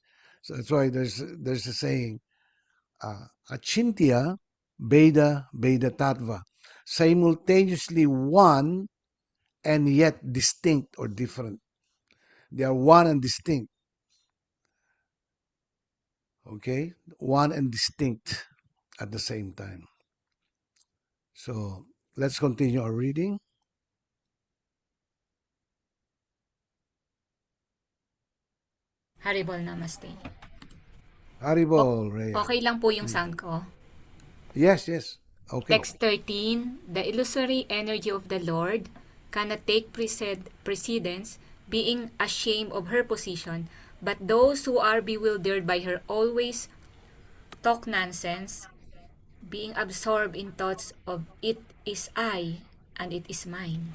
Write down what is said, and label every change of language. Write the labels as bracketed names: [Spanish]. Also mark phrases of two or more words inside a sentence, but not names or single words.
[English] So that's why there's a saying, [Sanskrit] achintya Veda Tattva, [English] simultaneously one and yet distinct or different. They are one and distinct. Okay? One and distinct at the same time. So let's continue our reading. Haribol Namaste. Haribol, Rhea. [Filipino] Okay lang po yung sound ko. [English] Yes, yes. Okay. Text 13, the illusory energy of the Lord cannot take precedence, being ashamed of her position, but those who are bewildered by her always talk nonsense, being absorbed in thoughts of it is I and it is mine.